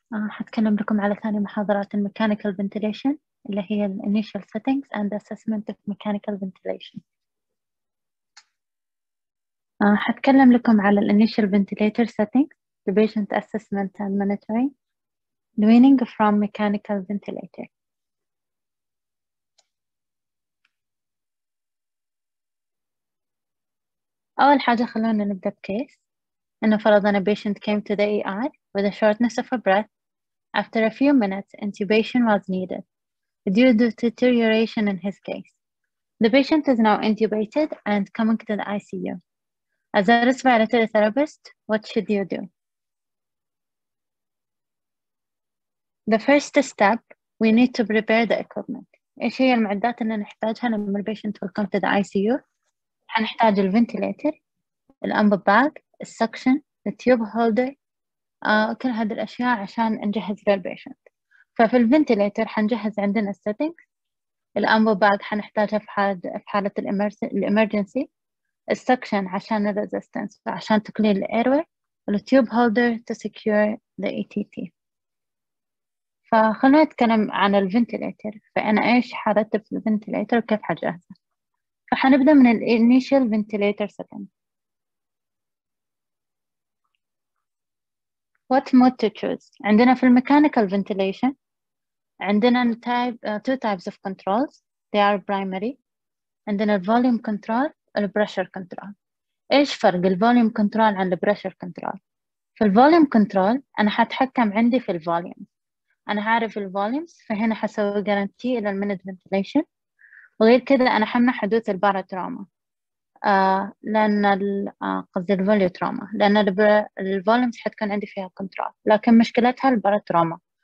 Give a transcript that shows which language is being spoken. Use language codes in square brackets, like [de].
[ar] حتكلم لكم على ثاني محاضرات الميكانيكال ventilation اللي هي ال [en] Initial Settings and Assessment of Mechanical Ventilation. [ar] حتكلم لكم على ال Initial Ventilator Settings, [en] the Patient Assessment and Monitoring, weaning from Mechanical Ventilator. [ar] أول حاجة خلونا نبدأ بكيس إنه فرضنا [en] patient came to the ER with a shortness of breath. After a few minutes, intubation was needed due to deterioration in his case. The patient is now intubated and coming to the ICU. As a respiratory therapist, what should you do? The first step, we need to prepare the equipment. [ar] إيش هي المعدات اللي نحتاجها لما البيشنت [en] will come to the ICU؟ [ar] هنحتاج الفنتيليتر، الأنبوب باج، السكشن، التيوب هولدر، كل هذه الأشياء عشان نجهز للبيشنت. ففي الفنتيليتر حنجهز عندنا السيتنج، الأنبوب باج حنحتاجها في حالة الإمرجنسي، السكشن عشان الريزيستنس عشان تقليل الايروي، والتيوب هولدر [en] to secure the ETT. [ar] فخلونا نتكلم عن الفنتيليتر. فأنا إيش حرتب في الفنتيليتر وكيف حجهزه. فحنبدأ من ال initial ventilator setting. [en] What mode to choose؟ [ar] عندنا في [en] mechanical ventilation عندنا two types of controls. They are primary. [ar] عندنا volume control pressure control. إيش فرق الفوليوم كنترول عن البريشر كنترول؟ في الفوليوم كنترول أنا حتحكم عندي في الفوليوم، أنا هعرف الفوليومز، فهنا حسوي جارانتي إلى المينت فنتيليشن. وغير كذا أنا حمنع حدوث الباراتروما لأن قصدي الفوليو تروما، لأن الفوليومز حتكون عندي فيها كنترول، لكن مشكلتها الباراتروما.